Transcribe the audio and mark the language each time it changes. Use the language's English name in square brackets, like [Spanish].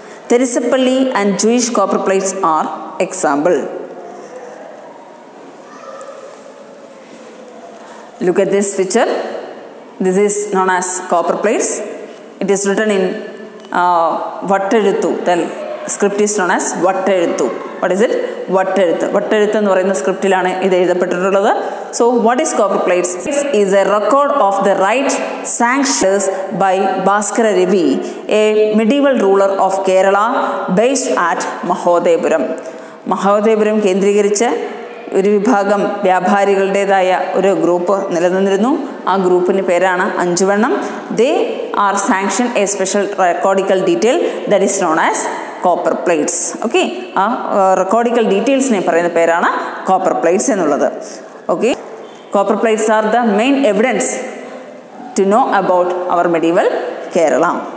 [English] Terisapalli and Jewish copper plates are example. Look at this picture. This is known as copper plates. It is written in Vatteluthu. The script is known as Vatteluthu. What is it? Vatteluthu. [Malayalam] Vatteluthu എന്ന് പറയുന്ന സ്ക്രിപ്റ്റിലാണ് ഇത് എഴുതപ്പെട്ടിട്ടുള്ളത്. [English] So what is copper plates? It is a record of the right sanctions by Bhaskara Ravi, a medieval ruler of Kerala based at Mahodepuram. [Malayalam] Mahodayapuram കേന്ദ്രീകരിച്ച് ഒരു വിഭാഗം വ്യാപാരികളുടേതായ ഒരു group നിലനിന്നിരുന്നു. ആ ഗ്രൂപ്പിൻ്റെ പേരാണ് Anjuvannam. [English] They are sanctioned a special recordical detail that is known as copper plates. [Malayalam] Okay, ആ recordical detailsനെ പറയുന്ന പേരാണ് copper plates എന്നുള്ളത്. [English] Okay, copper plates are the main evidence to know about our medieval Kerala.